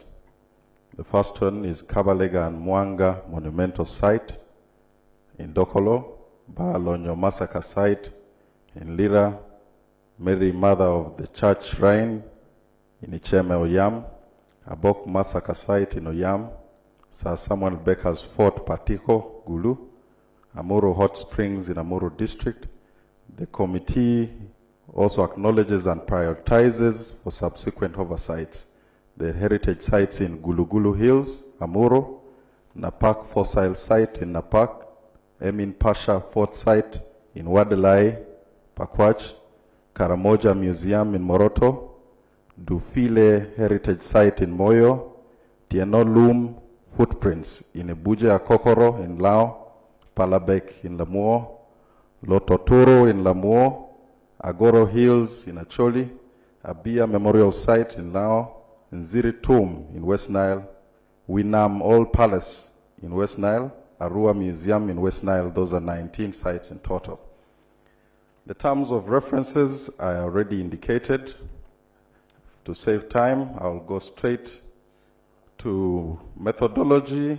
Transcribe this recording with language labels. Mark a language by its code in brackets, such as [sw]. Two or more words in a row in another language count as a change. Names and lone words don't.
[en] The first one is Kabalega and Mwanga Monumental Site in Dokolo, Balonyo Massacre Site in Lira, Mary Mother of the Church Shrine in Icheme Oyam, Abok Massacre Site in Oyam, Sir Samuel Becker's Fort Patiko, Gulu, Amuru Hot Springs in Amuru District. The committee also acknowledges and prioritizes for subsequent oversights the heritage sites in Gulugulu Hills, Amuru, Napak Fossil Site in Napak, Emin Pasha Fort Site in Wadelai, Pakwach, Karamoja Museum in Moroto, Dufile Heritage Site in Moyo, Tieno Loom Footprints in Ebuje Akokoro in Lao, Palabek in Lamuo, Lototoro in Lamuo, Agoro Hills in Acholi, Abia Memorial Site in Lao, Nziri Tomb in West Nile, Winam Old Palace in West Nile, Arua Museum in West Nile. Those are 19 sites in total. The terms of references I already indicated. To save time, I'll go straight to methodology.